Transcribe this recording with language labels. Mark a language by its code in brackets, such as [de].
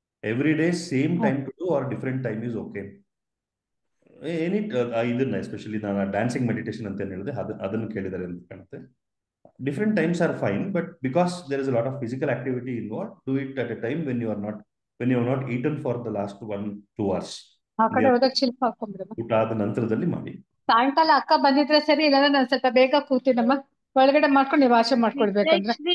[en] Every day same time to do or different time is okay. [kn] Any ಇದನ್ನ especially ನಾನು dancing meditation ಅಂತ ಏನು ಹೇಳಿದೆ ಅದನ್ನು ಕೇಳಿದ್ದಾರೆ ಅಂತ ಕಾಣುತ್ತೆ. [en] Different times are fine, but because there is a lot of physical activity involved, do it at a time when you have not eaten for the last 1-2 hours. [kn] ಆ ಕಡೆ ಹೋದಾಗ ಶಿಲ್ಪ ಹಾಕೊಂಡ್ಬಿಡಮ್ಮ. ಊಟ ಆದ ನಂತರದಲ್ಲಿ ಮಾಡಿ. ಸಾಯಂಕಾಲ ಅಕ್ಕ ಬಂದಿದ್ರೆ ಸರಿ, ಇಲ್ಲ ನಾನು ಸ್ವಲ್ಪ ಬೇಗ ಕೂತೀನಮ್ಮ, ಒಳಗಡೆ ಮಾಡ್ಕೊಂಡು ನೀವು ಆಶೆ ಮಾಡ್ಕೊಡ್ಬೇಕಂದ್ರೆ.